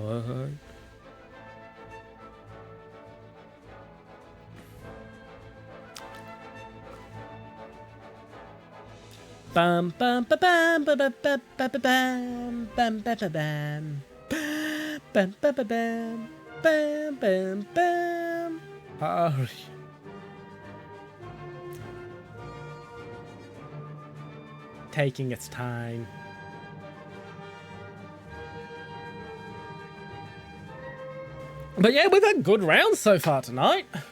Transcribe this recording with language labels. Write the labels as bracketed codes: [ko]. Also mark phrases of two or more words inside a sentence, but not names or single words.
[en] Bum bum ba bum ba ba ba ba ba bam bam ba ba bam bam ba ba bam bam bam bam. Hurry. Taking its time. But yeah, we've had good rounds so far tonight.